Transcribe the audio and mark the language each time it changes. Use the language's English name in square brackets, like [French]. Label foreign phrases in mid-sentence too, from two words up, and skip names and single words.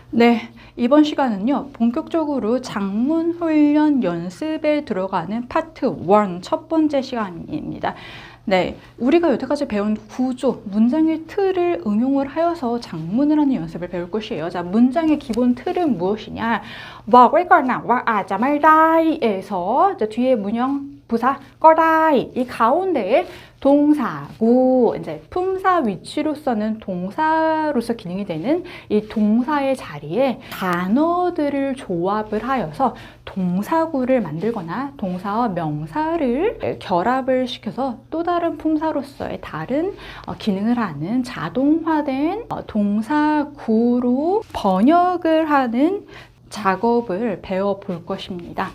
[Korean] 네, 이번 시간은요, 본격적으로 작문 훈련 연습에 들어가는 파트 1 첫 번째 시간입니다. 네, 우리가 여태까지 배운 구조, 문장의 틀을 응용을 하여서 작문을 하는 연습을 배울 것이에요. 자, 문장의 기본 틀은 무엇이냐? [Thai] บอกไว้ ก่อนนะว่าอาจจะไม่ได้ [Korean] 에서 뒤에 문형 부사 [Thai] ก็ได้ [Korean] 이 가운데에 동사고 이제 품사 위치로서는 동사로서 기능이 되는 이 동사의 자리에 단어들을 조합을 하여서 동사구를 만들거나 동사와 명사를 결합을 시켜서 또 다른 품사로서의 다른 기능을 하는 자동화된 동사구로 번역을 하는 작업을 배워볼 것입니다.